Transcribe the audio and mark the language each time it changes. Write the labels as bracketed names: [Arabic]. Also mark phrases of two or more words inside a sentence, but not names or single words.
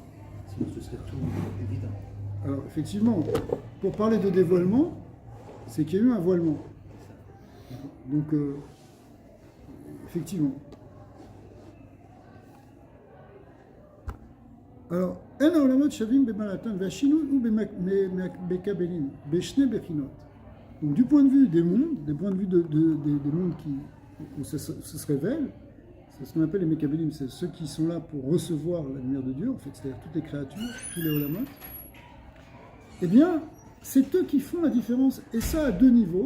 [French] Sinon, ce serait tout évident. Alors, effectivement, pour parler de dévoilement, c'est qu'il y a eu un voilement. Donc, effectivement. Alors, en [Hebrew] העולמות שווים במעלתם, והשינוי הוא בכבלים, בשני בחינות. [French] Donc, du point de vue des mondes, des points de vue des mondes où ça se révèle, c'est ce qu'on appelle les Mekabelim, c'est ceux qui sont là pour recevoir la lumière de Dieu, en fait, c'est-à-dire toutes les créatures, tous les olamot. Eh bien, c'est eux qui font la différence, et ça à deux niveaux.